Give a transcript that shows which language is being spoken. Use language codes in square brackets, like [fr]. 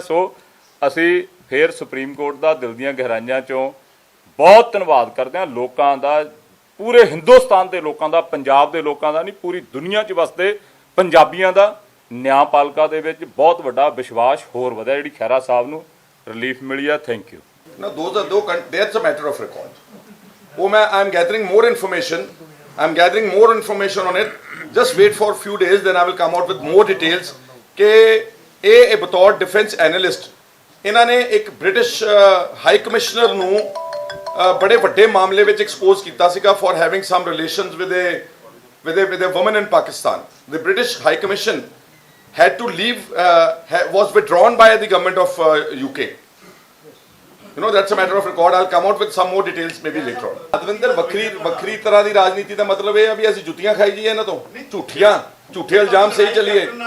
[pa] ਸੋ ਅਸੀਂ ਫੇਰ supreme court ਦਾ ਦਿਲ ਦੀਆਂ ਗਹਿਰਾਈਆਂ ਚੋਂ ਬਹੁਤ ਧੰਨਵਾਦ ਕਰਦੇ ਹਾਂ। ਲੋਕਾਂ ਦਾ ਪੂਰੇ ਹਿੰਦੁਸਤਾਨ ਦੇ ਲੋਕਾਂ ਦਾ, ਪੰਜਾਬ ਦੇ ਲੋਕਾਂ ਦਾ ਨਹੀਂ, ਪੂਰੀ ਦੁਨੀਆ 'ਚ ਵਸਦੇ ਪੰਜਾਬੀਆਂ ਦਾ ਨਿਆਂਪਾਲਿਕਾ ਦੇ ਵਿੱਚ ਬਹੁਤ ਵੱਡਾ ਵਿਸ਼ਵਾਸ ਹੋਰ ਵਧਿਆ ਜਿਹੜੀ ਖਹਿਰਾ ਸਾਹਿਬ ਨੂੰ ਰਿਲੀਫ ਮਿਲੀ ਆ। [en] Thank you. Now, that's a matter of record. I'm gathering more information. I'm gathering more information on it. Just wait for a few days, then I will come out with more details. [pa] कि ਇਹ ਬਤੌਰ defence analyst ਇਹਨਾਂ ਨੇ ਇੱਕ British high commissioner ਨੂੰ ਬੜੇ ਵੱਡੇ ਮਾਮਲੇ ਵਿੱਚ ਐਕਸਪੋਜ਼ ਕੀਤਾ ਸੀਗਾ [en] for having some relations with a woman in Pakistan. The British High Commission had to leave, was withdrawn by the government of UK. You know, that's a matter of record. I'll come out with some more details maybe later on. [pa] ਅਦਵਿੰਦਰ ਵੱਖਰੀ ਤਰ੍ਹਾਂ ਦੀ ਰਾਜਨੀਤੀ ਦਾ ਮਤਲਬ ਇਹ ਆ ਵੀ ਅਸੀਂ ਜੁੱਤੀਆਂ ਖਾਈ ਜਾਈਏ ਇਹਨਾਂ ਤੋਂ, ਝੂਠੇ ਇਲਜ਼ਾਮ ਸਹੀ ਚੱਲੀਏ।